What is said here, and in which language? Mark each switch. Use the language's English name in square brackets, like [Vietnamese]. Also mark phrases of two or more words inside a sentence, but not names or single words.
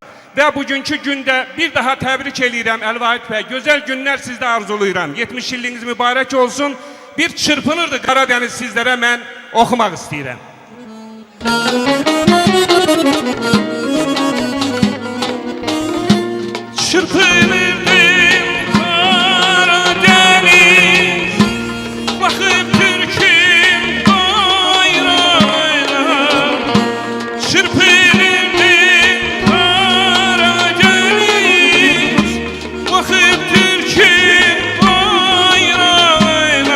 [Azerbaijani] ve bugünkü günde bir daha tebrik edirəm Əlvahid bəy. Gözəl günlər sizdə arzuluyuram. 70 iliniz mübarək olsun. Bir çırpınırdı Karadeniz sizlere mən oxumaq istəyirəm. [Turkish] Çırpınırdım Karadeniz, bakıp Türk'üm bayrağına. Çırpınırdım Karadeniz, bakıp Türk'üm bayrağına.